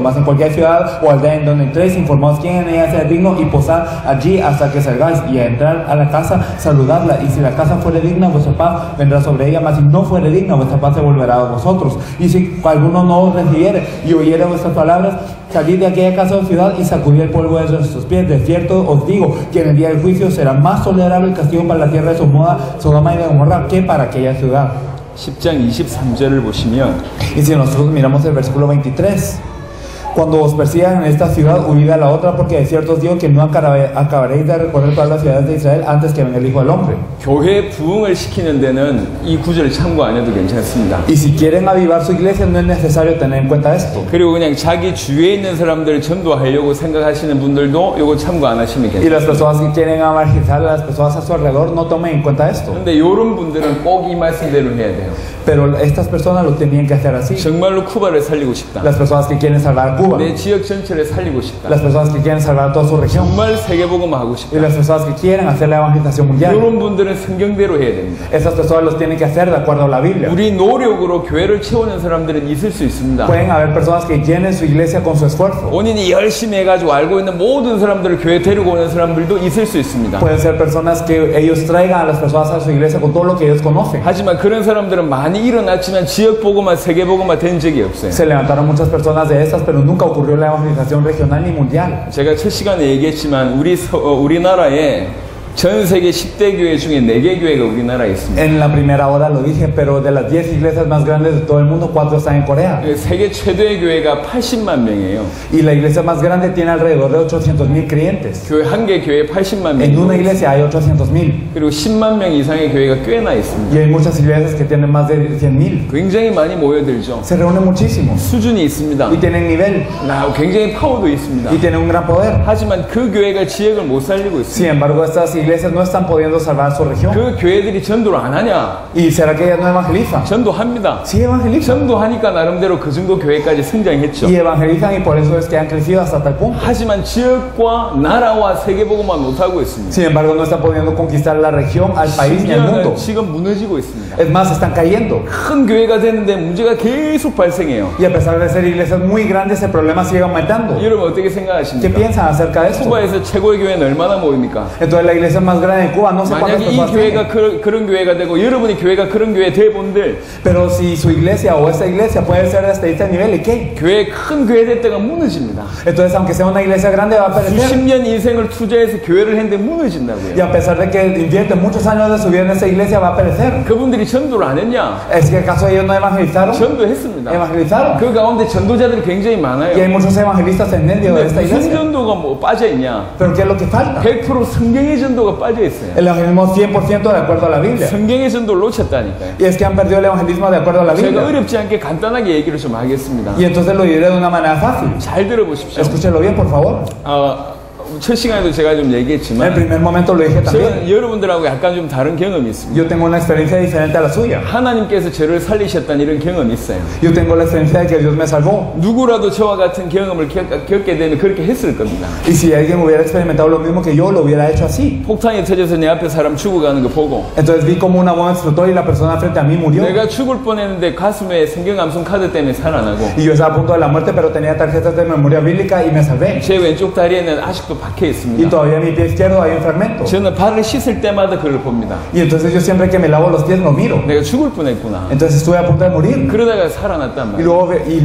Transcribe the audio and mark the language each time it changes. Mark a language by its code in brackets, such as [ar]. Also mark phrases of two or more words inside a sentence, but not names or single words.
[es] Mas en cualquier ciudad o aldea en donde entréis, informaos quién en ella sea digno, y posad allí hasta que salgáis, y a entrar a la casa, saludadla, y si la casa fuere digna, vuestra paz vendrá sobre ella, mas si no fuere digna, vuestra paz se volverá a vosotros. Y si alguno no os recibiere y oyere vuestras palabras, salid de aquella casa o ciudad y sacudid el polvo de vuestros pies. De cierto os digo que en el día del juicio será más tolerable el castigo para la tierra de Sodoma y de Gomorra que para aquella ciudad. [ko] 10장 23절을 보시면 [es] Y si nosotros miramos el versículo 23, cuando os persigan en esta ciudad, huid a la otra, porque de cierto os digo que no acabaréis de recorrer todas las ciudades de Israel antes que venga el Hijo del Hombre. [ko] 교회 부흥을 시키는 데는 이 구절을 참고 안 해도 괜찮습니다. [es] Y si quieren avivar su iglesia, no es necesario tener en cuenta esto. [ko] 그리고 그냥 자기 주위에 있는 사람들을 전도하려고 생각하시는 분들도 이거 참고 안 하시면 [es] Y las [ko] 괜찮습니다. [es] personas que quieren evangelizar a las personas a su alrededor, no tomen en cuenta esto. [ko] 근데 이런 분들은 꼭 이 말씀대로 해야 돼요. [es] Pero estas personas lo tenían que hacer así. [ko] 정말로 쿠바를 살리고 싶다. [es] Las personas que quieren salvar Cuba, [ko] 내 지역 전체를 살리고 싶다. [es] las personas que quieren salvar toda su región, [ko] 정말 세계복음 하고 [es] y [ko] 싶다. [es] las personas que quieren hacer la evangelización mundial. [ko] 이런 분들은 성경대로 해야 됩니다. [es] Esas personas los tienen que hacer de acuerdo a la Biblia. [ko] 우리 노력으로 교회를 채우는 사람들은 있을 수 있습니다. [es] Pueden haber personas que llenen su iglesia con su esfuerzo. [ko] 본인이 열심히 해가지고 알고 있는 모든 사람들을 교회 데리고 오는 사람들도 있을 수 있습니다. [es] Pueden ser personas que ellos traigan a las personas a su iglesia con todo lo que ellos conocen. [ko] 하지만 그런 사람들은 많이 일어났지만 지역 복음화, 세계 복음화 된 적이 없어요. [es] Se levantaron muchas personas de estas, pero nunca ocurrió la evangelización regional ni mundial. [ko] 제가 첫 시간에 얘기했지만 우리나라에 전 세계 10대 교회 중에 4개 교회가 우리나라에 있습니다. [es] En la primera hora lo dije, pero de las 10 iglesias más grandes de todo el mundo, 4 están en Corea. [ko] 세계 최대의 교회가 80만 명이에요. [es] Y la iglesia más grande tiene alrededor de 800,000 creyentes. [ko] 교회 한 개 교회에 80만 [es] En una [ko] 명. [es] iglesia hay 800,000. [ko] 그리고 10만 명 이상의 교회가 꽤나 있습니다. [es] Y hay muchas iglesias que tienen más de 100,000. [ko] 굉장히 많이 모여들죠. [es] Se reúnen muchísimo. [ko] 수준이 있습니다. [es] Y tienen nivel. [ko] 굉장히 파워도 있습니다. [es] Y tienen un gran poder. [ko] 하지만 그 교회가 지역을 못 살리고 [es] Sin [ko] 있습니다. [es] embargo, estas iglesias no están pudiendo salvar su región. [ko] 그 교회들이 전도를 안 하냐? [es] ¿Y será que ellas no evangelizan? [ko] 전도합니다. [es] Sí evangelizan. [ko] 전도하니까 나름대로 그 정도 교회까지 성장했죠. [es] Y evangelizan, y por eso es que han crecido hasta tal punto. [ko] 하지만 지역과 나라와 세계복음만 못하고 있습니다. [es] Sin embargo, no están pudiendo conquistar la región, al país ni al mundo. [ko] 심지어는 지금 무너지고 있습니다. [es] Es más, están cayendo. [ko] 큰 교회가 되는데 문제가 계속 발생해요. [es] Y a pesar de ser iglesias muy grandes, el problema sigue aumentando. [ko] 여러분 어떻게 [es] ¿Qué [ko] 생각하십니까? [es] piensan acerca de esto? [ko] 쿠바에서 최고의 교회는 얼마나 모입니까? [es] Entonces, la iglesia más grande de Cuba, no sé cuántas [ko] 만약에 이 [es] personas [ko] 교회가 [es] tiene. [ko] 그런 교회가 되고 여러분이 교회가 그런 교회 대본들 [es] Pero si su iglesia o esta iglesia puede ser hasta este nivel, ¿y qué? [ko] 교회 큰 교회 됐다가 무너집니다. [es] Entonces, aunque sea una iglesia grande, va a [ko] 수십 [es] perecer. [ko] 년 인생을 투자해서 교회를 했는데 무너진다고요. [es] Y a pesar de que invierte muchos años de su vida en esta iglesia, va a perecer. [ko] 그분들이 전도를 안 했냐? [es] ¿Es que acaso ellos no evangelizaron? [ko] 전도했습니다. [es] Evangelizaron. [ko] 그 가운데 전도자들이 굉장히 [es] Y hay [ko] 많아요. [es] muchos evangelistas en medio de [ko] 근데 [es] esta [ko] 무슨 [es] iglesia. [ko] 전도가 뭐 빠져 있냐? [es] Pero ¿qué es lo que falta? [ko] 100% 성경의 전도가 빠져 있어요. [es] El evangelismo 100% de acuerdo a la Biblia. [ko] 성경의 전도를 놓쳤다니까요. [es] Y es que han perdido el evangelismo de acuerdo a la [ko] 제가 [es] Biblia. [ko] 어렵지 않게 간단하게 얘기를 좀 하겠습니다. [es] Y entonces lo diré de una manera fácil. [ko] 잘 들어보십시오. [es] Escúchelo bien, por favor. [ko] 첫 시간에도 제가 좀 [es] En el [ko] 얘기했지만 [es] primer momento lo dije también. [ko] 저는 여러분들하고 약간 좀 다른 경험이 있습니다. [es] Yo tengo una experiencia diferente a la suya. [ko] 하나님께서 저를 살리셨다는 이런 경험이 있어요. [es] Yo tengo la experiencia de que Dios me salvó. [ko] 누구라도 저와 같은 경험을 겪게 되면 그렇게 했을 겁니다. [es] Y si alguien hubiera experimentado lo mismo que yo, lo hubiera hecho así. [ko] 폭탄이 터져서 내 앞에 사람 죽어가는 거 보고 [es] Entonces vi como una bomba explotó y la persona frente a mí murió. [ko] 내가 죽을 뻔했는데 가슴에 성경 암송 카드 때문에 살아나고 [es] Y yo estaba a punto de la muerte, pero tenía tarjetas de memoria bíblica y me salvé. [ko] 제 왼쪽 다리에는 아직도 박혀 [es] y [ko] 있습니다. [es] todavía en mi pie izquierdo hay un fragmento. [ko] 저는 발을 씻을 때마다 그걸 봅니다. [es] Y entonces yo siempre que me lavo los pies lo miro. [ko] 내가 죽을 뻔했구나. [es] Entonces estuve a punto de morir. [ko] 그러다가 살아났단 [es] Y [ko] 말이에요.